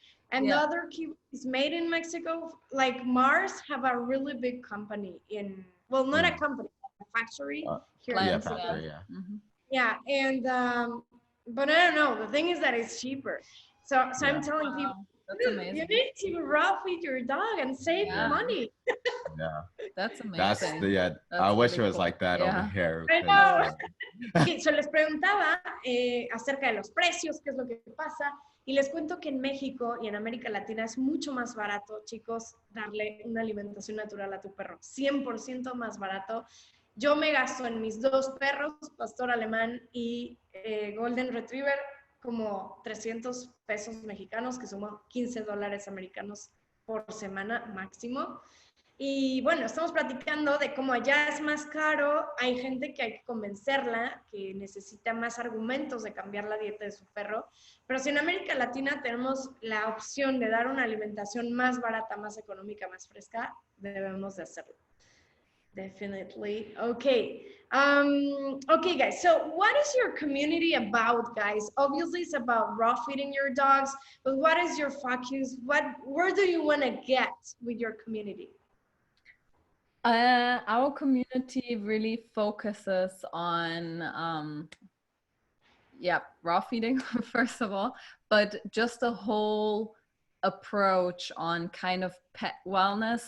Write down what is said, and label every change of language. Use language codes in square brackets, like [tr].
[en] And the other is made in Mexico. Like Mars have a really big company in, well, not a company, a factory here in Mexico. Factory, yeah. Mm-hmm. Yeah, and but I don't know. The thing is that it's cheaper. So I'm telling people, you need to raw feed your dog and save money. Yeah, that's amazing. That's the I wish it was cool. Like that over here. I know. Okay, so [es] les preguntaba acerca de los precios, qué es lo que pasa. Y les cuento que en México y en América Latina es mucho más barato, chicos, darle una alimentación natural a tu perro. 100% más barato. Yo me gasto en mis 2 perros, pastor alemán y golden retriever, como 300 pesos mexicanos, que son 15 dólares americanos por semana máximo. Y bueno, estamos platicando de cómo allá es más caro, hay gente que hay que convencerla, que necesita más argumentos de cambiar la dieta de su perro, pero si en América Latina tenemos la opción de dar una alimentación más barata, más económica, más fresca, debemos de hacerlo. [en] Definitely. Okay. Okay, guys. So what is your community about, guys? Obviously, it's about raw feeding your dogs, but what is your focus? Where do you want to get with your community? Our community really focuses on, raw feeding, first of all, but just a whole approach on kind of pet wellness.